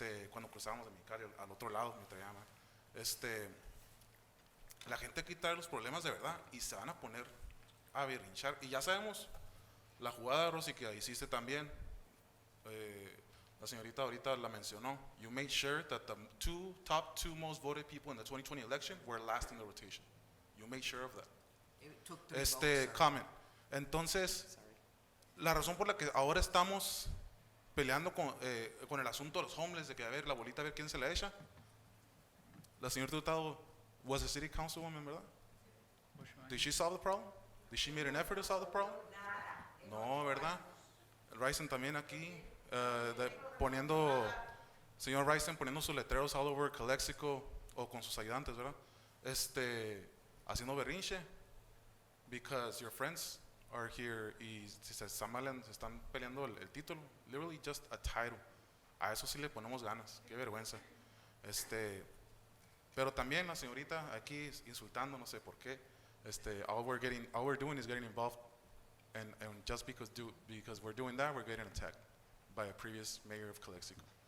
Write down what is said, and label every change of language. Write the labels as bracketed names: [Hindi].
[Spanish] Cuando cruzábamos de Mexicali al otro lado, me traía mal. La gente aquí trae los problemas de verdad y se van a poner a berrinchar. Y ya sabemos la jugada, Rosy, que hiciste también. La señorita ahorita la mencionó. [English] You made sure that the top two most voted people in the 2020 election were last in the rotation. You made sure of that. It took 3 votes, sir. Comment. [Spanish] Entonces, la razón por la que ahora estamos peleando con el asunto de los homeless, de que a ver la bolita, a ver quién se la echa. [English] La señora Hurtado was a city councilwoman, [Spanish] ¿verdad? [English] Did she solve the problem? Did she make an effort to solve the problem? [Spanish] No, ¿verdad? El Ryzen también aquí, señor Ryzen poniendo sus letreros [English] all over [Spanish] Calexico o con sus ayudantes, ¿verdad? Haciendo berrinche, [English] because your friends are here [Spanish] y si se están peleando el título, [English] literally just a title. [Spanish] A eso sí le ponemos ganas, qué vergüenza. Pero también la señorita aquí insultando, no sé por qué. [English] All we're doing is getting involved, and just because we're doing that, we're getting attacked by a previous mayor of Calexico.